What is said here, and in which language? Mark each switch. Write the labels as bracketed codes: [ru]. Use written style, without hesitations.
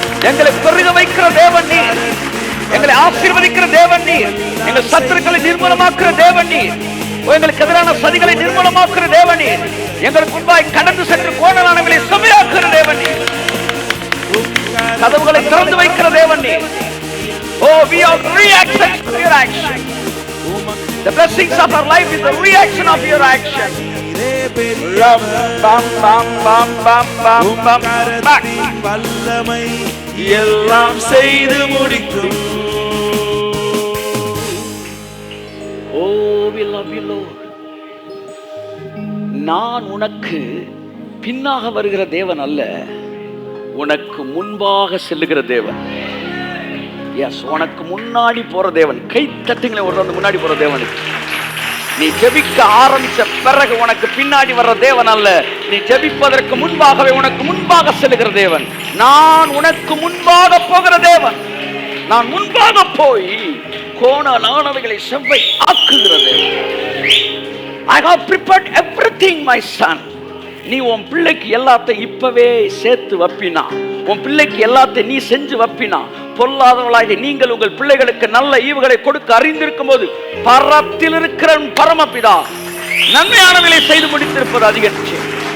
[ta] எங்களை பெருக வைக்கிற தேவன் நீர், எங்களை ஆசீர்வதிக்கிற தேவன் நீர், எங்கள் சத்துருக்களை நிர்மூலமாக்குற தேவன் நீர், எங்களுக்கு எதிரான சதிகளை நிர்மூலமாக்குற தேவன் நீர், எங்களுக்கு முன்பாய் கடந்து சென்று கோணலானவர்களை செம்மையாக்குற தேவன் நீர், கதவுகளை திறந்து வைக்கிற தேவன் நீர். [en] Oh, we are reactions to your action. The blessings of our life is the reaction of your action. Bam bam bam bam bam bam. [ta] வல்லமை எல்லாம் செய்து முடிக்கும். [en] Oh, we love you Lord. [ta] நான் உனக்கு பின்னாக வருகிற தேவன் அல்ல, உனக்கு முன்பாக செல்லுகிற தேவன். எஸ், உனக்கு முன்னாடி போற தேவன். கை தட்டுங்களே ஒரு அந்த முன்னாடி போற தேவனுக்கு. நீ ஜெபிக்க ஆரம்பிச்ச பிறகு உனக்கு பின்னாடி வர்ற தேவன் அல்ல, நீ ஜெபிப்பதற்கு முன்பாகவே உனக்கு முன்பாக செல்லுகிற தேவன். நான் உனக்கு முன்பாக போகிற தேவன். நான் முன்பாக போய் கோணலானவைகளை செவ்வை ஆக்குகிற தேவன். [en] I have prepared everything, my son. [ta] நீ உன் பிள்ளைக்கு எல்லாத்தையும் இப்பவே சேர்த்து வப்பினா, உன் பிள்ளைக்கு எல்லாத்தையும் நீ செஞ்சு வப்பினா, பொல்லாதவர்களாகிய நீங்கள் உங்கள் பிள்ளைகளுக்கு நல்ல ஈவுகளை கொடுக்க அறிந்திருக்கும் போது பரத்தில் இருக்கிற பரமபிதா நன்மையானவர்களை செய்து முடித்திருப்பது அதிக நிச்சயம்.